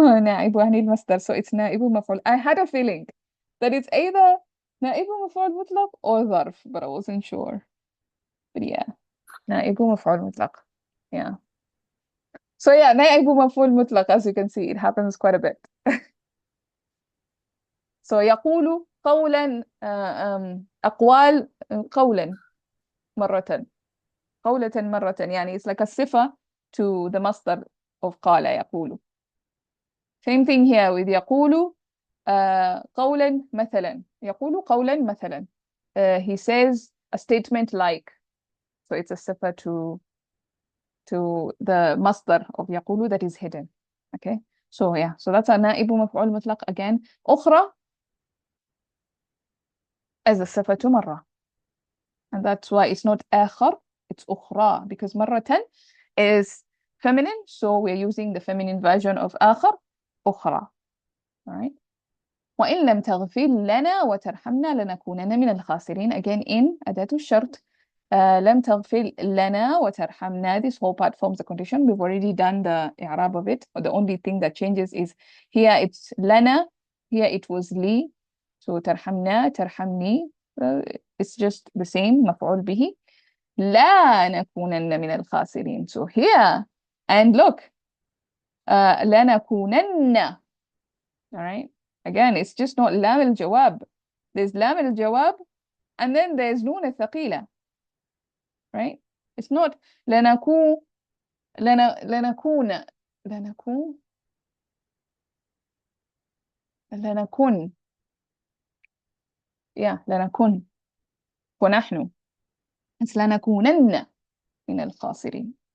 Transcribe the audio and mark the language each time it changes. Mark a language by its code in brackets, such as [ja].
[ar] نائب يعني المصدر, [en] so it's [ar] نائب مفعول. [en] I had a feeling that it's either نائب مفعول مطلق or ظرف, but I wasn't sure. [ar] But yeah, نائب مفعول مطلق. [en] Yeah. So yeah, نائب مفعول مطلق, as you can see, it happens quite a bit. [ar] So يقول قولا, أقوال قولا مرة. قولة مرة, يعني [en] it's like a [ar] صفة to the مصدر of قال يقول. [en] Same thing here with يقول قولا مثلا. [ar] يقول قولا مثلا. [en] He says a statement like. So it's a صفة to the مصدر of يقول that is hidden. Okay. So yeah. So that's a نائب مفعول مطلق again. [ar] أخرى as a صفة مرة. [en] And that's why it's not آخر, it's أخرى, because مرة is feminine, so we're using the feminine version of آخر, أخرى. All right. [ar] وإن لم تغفر لنا وترحمنا لنكونن من الخاسرين. [en] Again in أداة الشرط. [ar] لم تغفر لنا وترحمنا. [en] This whole part forms the condition. We've already done the إعراب of it. The only thing that changes is here it's لنا, here it was لي. So ترحمنا, ترحمني. It's just the same. [ar] مفعول به. لا نكونن من الخاسرين. [en] So here, and look, لنكونن. All right. Again, it's just not لام الجواب. There's لام الجواب, and then there's نون الثقيلة. Right? It's not لنكون yeah, لنكن ونحن. [ar] It's لنكونن من الخاسرين.